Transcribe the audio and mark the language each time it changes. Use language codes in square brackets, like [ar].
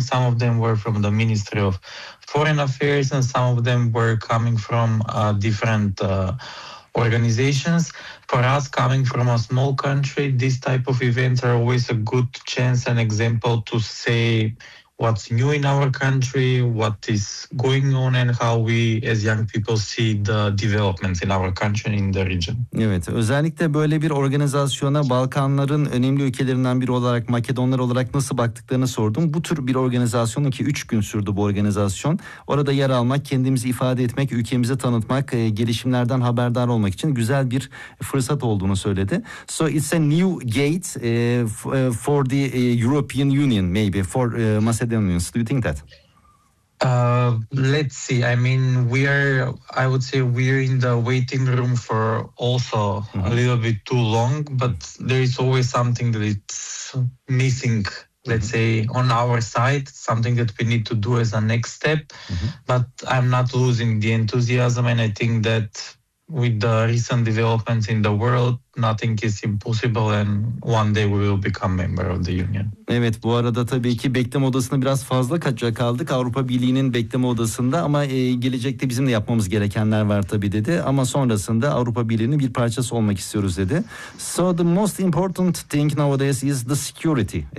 [en] Some of them were from the Ministry of Foreign Affairs and some of them were coming from different organizations. For us, coming from a small country, this type of events are always a good chance and example to say what's new in our country, what is going on and how we as young people see the developments in our country and in the region. [tr] Evet, özellikle böyle bir organizasyona Balkanların önemli ülkelerinden biri olarak, Makedonlar olarak nasıl baktıklarını sordum. Bu tür bir organizasyonun ki 3 gün sürdü bu organizasyon. Orada yer almak, kendimizi ifade etmek, ülkemizi tanıtmak, gelişimlerden haberdar olmak için güzel bir fırsat olduğunu söyledi. [en] So it's a new gate for the European Union maybe, for Macedonians. Do you think that? Let's see. I mean, we are, I would say we're in the waiting room for also a little bit too long, but there is always something that it's missing, let's say, on our side, something that we need to do as a next step. But I'm not losing the enthusiasm, and I think that with the recent developments in the world, nothing is impossible and one day we will become member of the Union. [tr] Evet, bu arada tabii ki bekleme odasında biraz fazla kaldık Avrupa Birliği'nin bekleme odasında, ama gelecekte bizim de yapmamız gerekenler var tabii dedi. Ama sonrasında Avrupa Birliği'nin bir parçası olmak istiyoruz dedi. [en] So the most important thing nowadays is the security.